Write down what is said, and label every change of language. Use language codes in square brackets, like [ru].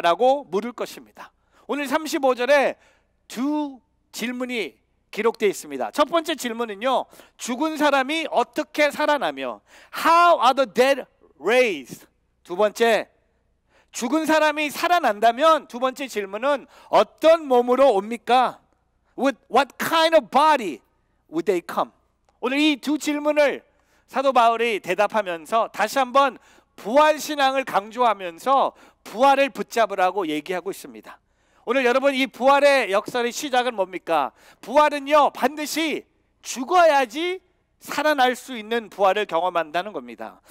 [ko] 라고 물을 것입니다. 오늘 35절에 두 질문이 기록되어 있습니다. 첫 번째 질문은요, 죽은 사람이 어떻게 살아나며 [en] How are the dead raised? [ko] 두 번째, 죽은 사람이 살아난다면 두 번째 질문은 어떤 몸으로 옵니까? [en] With what kind of body would they come? [ko] 오늘 이 두 질문을 사도 바울이 대답하면서 다시 한번 부활신앙을 강조하면서 부활을 붙잡으라고 얘기하고 있습니다. 오늘 여러분, 이 부활의 역설의 시작은 뭡니까? 부활은요, 반드시 죽어야지 살아날 수 있는 부활을 경험한다는 겁니다.